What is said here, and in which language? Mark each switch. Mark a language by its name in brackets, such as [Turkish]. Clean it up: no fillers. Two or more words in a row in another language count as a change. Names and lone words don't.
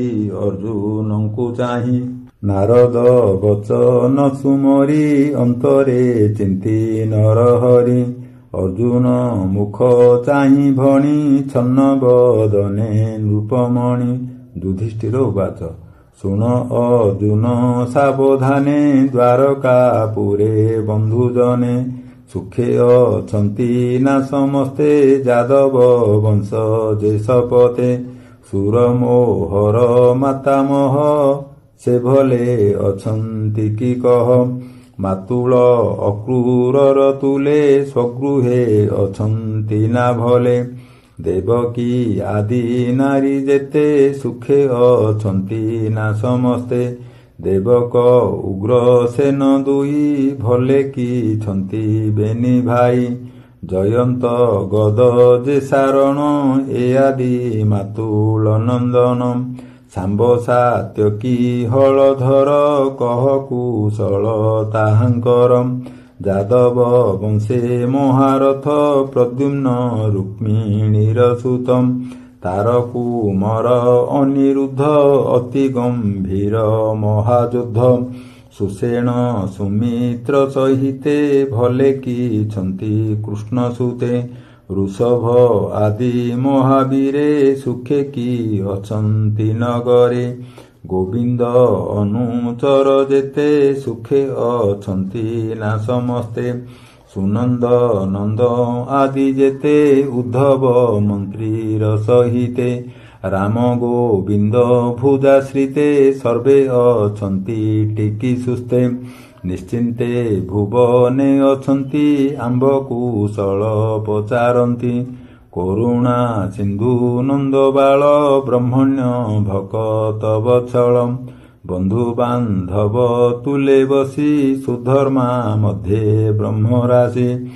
[Odia] ଅର୍ଜୁନଂକୁ ଚାହି ନାରଦ ବଚନ ସୁମରୀ ଅନ୍ତରେ ଚିନ୍ତୀ ନରହରି ଅର୍ଜୁନ ମୁଖ ଚାହି ଭଣୀ ଛନ୍ନ ବଦନେ ନୃପମଣି ଯୁଧିଷ୍ଠିର ଉବାଚ ଶୁଣ ଅର୍ଜୁନ ସାବଧାନେ ଦ୍ୱାରକାପୁରେ ବନ୍ଧୁଜନେ ସୁଖେ ଅଛନ୍ତି ନା ସମସ୍ତେ ଯାଦବ ବଂଶ ଯେ ଶପଥେ ସୁରମୋହର ମାତାମହ ସେ ଭଲେ ଅଛନ୍ତି କି କହ ମାତୁଳ ଅକ୍ରୂରର ତୁଲେ ସ୍ୱଗୃହେ ଅଛନ୍ତି ନା ଭଲେ ଦେବକୀ ଆଦି ନାରୀ ଯେତେ ସୁଖେ ଅଛନ୍ତି ନା ସମସ୍ତେ ଦେବକ ଉଗ୍ର ସେନ ଦୁଇ ଭଲେ କି ଛନ୍ତି ବେନୀ ଭାଇ ଜୟନ୍ତ ଗଦ ଯେ ସାରଣ ଏ ଆଦି ମାତୁଳ ନନ୍ଦନ ସାମ୍ବ ସାତ୍ୟକୀ ହଳଧର କହ କୁଶଳ ତାହାଙ୍କର ଯାଦବ ବଂଶେ ମହାରଥ ପ୍ରଦ୍ୟୁମ୍ନ ରୁକ୍ମିଣୀର ସୁତମ ତାରକୁମର ଅନିରୁଦ୍ଧ ଅତି ଗମ୍ଭୀର ମହାଯୁଦ୍ଧ ସୁଷେଣ ସୁମିତ୍ର ସହିତେ ଭଲେ କି ଛନ୍ତି କୃଷ୍ଣ ସୁତେ ବୃଷଭ ଆଦି ମହାବୀରେ ସୁଖେ କି ଅଛନ୍ତି ନଗରେ ଗୋବିନ୍ଦ ଅନୁଚର ଯେତେ ସୁଖେ ଅଛନ୍ତି ନା ସମସ୍ତେ ସୁନନ୍ଦ ନନ୍ଦ ଆଦି ଯେତେ ଉଦ୍ଧବ ମନ୍ତ୍ରୀର ସହିତେ ରାମ ଗୋବିନ୍ଦ ଭୁଜାଶ୍ରିତେ ସର୍ବେ ଅଛନ୍ତି ଟିକୀ ସୁସ୍ତେ ନିଶ୍ଚିନ୍ତେ ଭୁବନେ ଅଛନ୍ତି ଆମ୍ବ କୁଶଳ ପଚାରନ୍ତି କରୁଣା ସିନ୍ଧୁ ନନ୍ଦବାଳ ବ୍ରହ୍ମଣ୍ୟ ଭକତ ବତ୍ସଳ ବନ୍ଧୁ ବାନ୍ଧବ ତୁଲେ ବସୀ ସୁଧର୍ମା ମଧ୍ୟେ ବ୍ରହ୍ମରାଶି